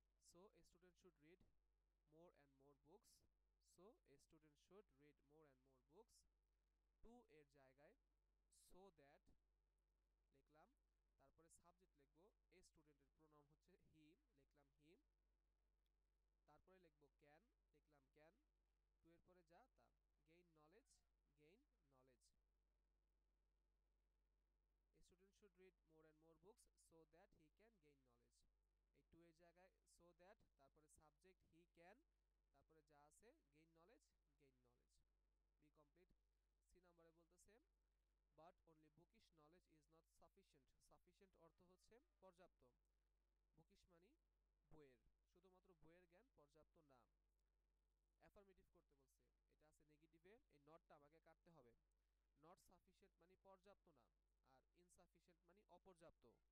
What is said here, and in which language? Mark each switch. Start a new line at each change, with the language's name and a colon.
English: So a student should read more and more books. So a student should read more and more books.
Bangla: To এর জায়গায় so that লিখলাম, তারপরে subject লিখব, এ স্টুডেন্টের pronoun হচ্ছে হি, লিখলাম হি, তারপরে লিখব ক্যান, লিখলাম ক্যান, টু এর পরে যা তা,
English: Gain knowledge, gain knowledge. A student should read more and more books so that he can gain knowledge.
Bangla: এই টু এর জায়গায় so that, তারপরে সাবজেক্ট
English: he can,
Bangla: তারপরে যা আছে
English: gain knowledge, gain knowledge. Be complete.
Bangla: C নাম্বারে বলতেছে
English: but only bookish knowledge is not sufficient.
Bangla: Sufficient অর্থ হচ্ছে পর্যাপ্ত, bookish মানে বইয়ের, শুধুমাত্র বইয়ের জ্ঞান পর্যাপ্ত না। অ্যাফার্মেটিভ করতে বলছে, এটা আছে নেগেটিভে, এই নটটা আমাকে কাটতে হবে। নট সাফিসিয়েন্ট মানে পর্যাপ্ত না, আর ইনসাফিসিয়েন্ট মানে অপর্যাপ্ত।